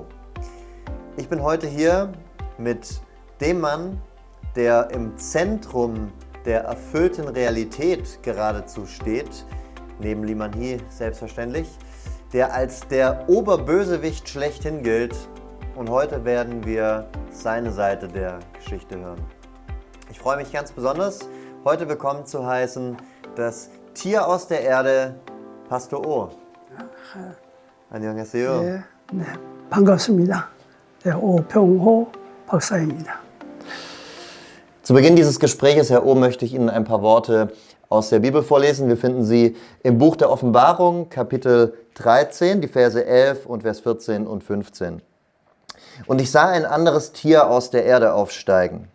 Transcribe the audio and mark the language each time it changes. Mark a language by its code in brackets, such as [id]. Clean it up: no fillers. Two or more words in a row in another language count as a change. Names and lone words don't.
[de] Ich bin heute hier mit dem Mann, der im Zentrum der erfüllten Realität geradezu steht, neben Lee Man-hee selbstverständlich, der als der Oberbösewicht schlechthin gilt, und heute werden wir seine Seite der Geschichte hören. Ich freue mich ganz besonders, heute willkommen zu heißen, das Tier aus der Erde, Pastor Oh. [ko] 안녕하세요. 네, 반갑습니다. 네, 오평호 박사입니다. [de] Zu Beginn dieses Gespräches, Herr Oh, möchte ich Ihnen ein paar Worte aus der Bibel vorlesen. Wir finden sie im Buch der Offenbarung, Kapitel 13, die Verse 11 und Vers 14 und 15. Und ich sah ein anderes Tier aus der Erde aufsteigen.